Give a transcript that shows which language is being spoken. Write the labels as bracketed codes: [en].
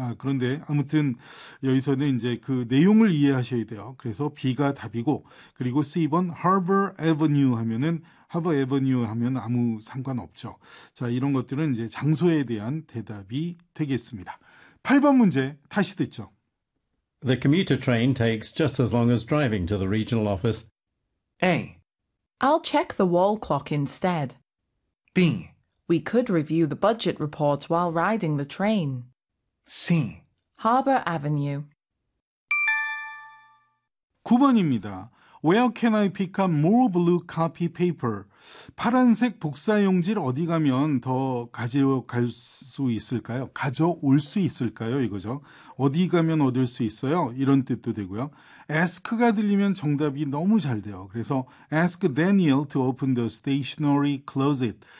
[ko] 그런데 아무튼 여기서는 이제 그 내용을 이해하셔야 돼요. 그래서 B가 답이고, 그리고 C번, Harbor Avenue 하면은, Harbor Avenue 하면 아무 상관없죠. 자, 이런 것들은 이제 장소에 대한 대답이 되겠습니다. 8번 문제 다시 듣죠. [en] The commuter train takes just as long as driving to the regional office. A. I'll check the wall clock instead. B. We could review the budget report while riding the train. C. Harbour Avenue. [ko] 9번입니다. [en] Where can I pick up more blue copy paper? [ko] 파란색 복사용지를 어디 가면 더 가져갈 수 있을까요? 가져올 수 있을까요? 이거죠. 어디 가면 얻을 수 있어요? 이런 뜻도 되고요. Ask가 들리면 정답이 너무 잘 돼요. 그래서 [en] Ask Daniel to open the stationery closet.